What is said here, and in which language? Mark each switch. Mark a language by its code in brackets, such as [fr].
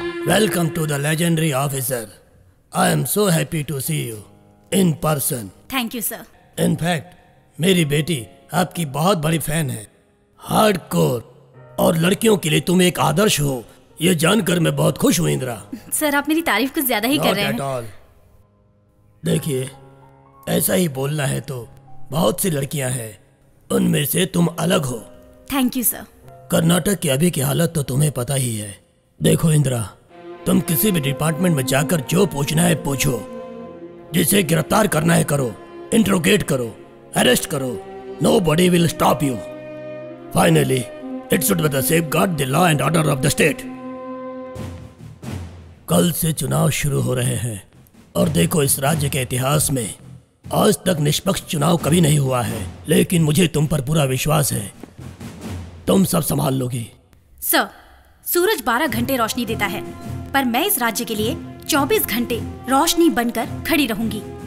[en] Welcome to the legendary officer. I am so happy to see you in person. Thank you sir. In fact, [hi] मेरी बेटी आपकी बहुत बड़ी fan है, hardcore, और लड़कियों के लिए तुम एक आदर्श हो, ये जानकर मैं बहुत खुश हूँ इंदिरा। सर आप मेरी तारीफ कुछ ज्यादा ही कर रहे हैं। [en] Not at all. [hi] देखिए, ऐसा ही बोलना है तो बहुत सी लड़कियां हैं, उनमें से तुम अलग हो। [en] Thank you sir. [hi] कर्नाटक की अभी की हालत तो तुम्हें पता ही है। देखो इंदिरा, तुम किसी भी डिपार्टमेंट में जाकर जो पूछना है पूछो, जिसे गिरफ्तार करना है करो, इंट्रोगेट करो, अरेस्ट करो, [en] nobody will stop you. Finally, it should be the safeguard the law and order of the state. [hi] कल से चुनाव शुरू हो रहे हैं और देखो इस राज्य के इतिहास में आज तक निष्पक्ष चुनाव कभी नहीं हुआ है, लेकिन मुझे तुम पर पूरा विश्वास है, तुम सब संभाल लोगी। सर, सूरज 12 घंटे रोशनी देता है, पर मैं इस राज्य के लिए 24 घंटे रोशनी बनकर खड़ी रहूंगी।